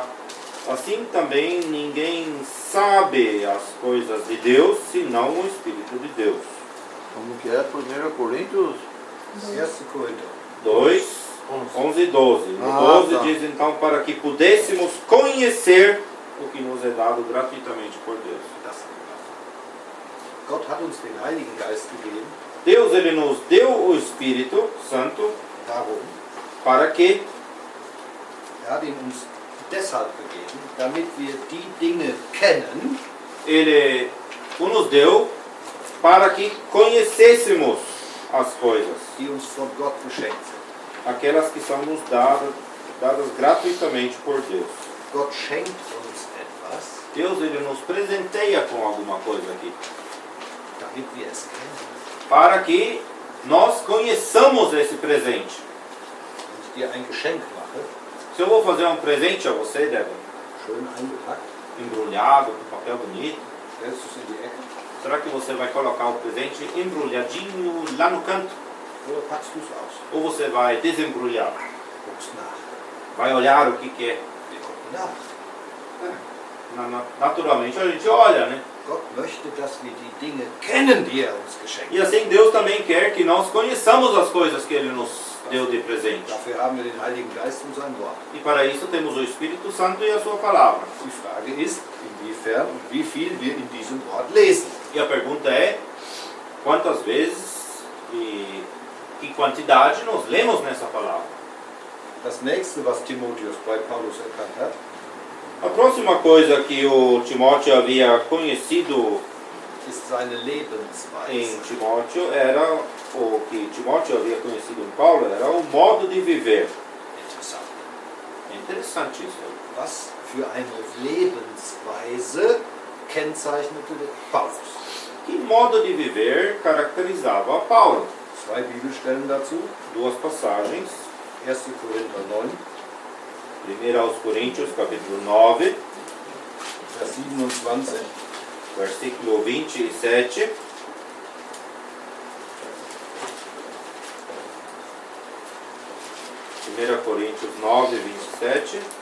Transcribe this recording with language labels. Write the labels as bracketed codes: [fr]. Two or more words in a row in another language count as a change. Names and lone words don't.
[pt] Assim também ninguém sabe as coisas de Deus, senão o espírito de Deus. Como que é 1 Coríntios? 1. Korinther. 2, 11 e 12. No Ah, 12 tá. diz então para que pudéssemos conhecer o que nos é dado gratuitamente por Deus. [de] Das Gott hat uns den Heiligen Geist gegeben, [pt] Deus ele nos deu o Espírito Santo [de] darum, [pt] para que [de] er hat ihn uns deshalb gegeben, damit wir die Dinge kennen, [pt] ele o nos deu para que conhecêssemos as coisas, [de] die uns von Gott geschenkt sind. [pt] aquelas que são nos dadas gratuitamente por Deus. [de] Gott schenkt uns etwas, [pt] Deus ele nos presenteia com alguma coisa aqui, [de] damit wir es kennen. [pt] para que nós conheçamos esse presente. [de] Wenn ich dir ein Geschenk mache, [pt] Se eu vou fazer um presente a você, Débora, [de] schön eingepackt, [pt] embrulhado, com papel bonito, [de] stellst du es in die Ecke [pt] será que você vai colocar o presente embrulhadinho lá no canto? [de] oder packst du es aus? [pt] Ou você vai desembrulhar? [de] Guckst nach. [pt] Vai olhar o que é? [de] Wir gucken nach. [pt] Naturalmente a gente olha, né? [de] Gott möchte, dass wir die Dinge kennen, die er uns geschenkt [pt] E assim Deus também quer que nós conheçamos as coisas que Ele nos deu de presente. [de] Dafür haben wir den Heiligen Geist und sein Wort. [pt] E para isso temos o Espírito Santo e a sua palavra. [de] Die Frage ist, inwiefern und wie viel wir in diesem Wort lesen. [pt] E a pergunta é, quantas vezes e que quantidade nós lemos nessa palavra? [de] Das nächste, was Timotheus bei Paulus erkannt hat, [pt] A próxima coisa que o Timóteo havia conhecido [de] ist seine [pt] em [de] Lebensweise. [pt] Timóteo era, o que Timóteo havia conhecido em Paulo, era o modo de viver. [de] Interessant. [pt] É interessante isso. [de] Was für eine Lebensweise kennzeichnete Paulus? [pt] Que modo de viver caracterizava a Paulo? [de] Zwei Bibelstellen dazu. [pt] Duas passagens. 1. Korinther 9, 1 aos Coríntios, capítulo 9, [de] Vers 27. [pt] versículo 27. Primeira Coríntios 9, 27.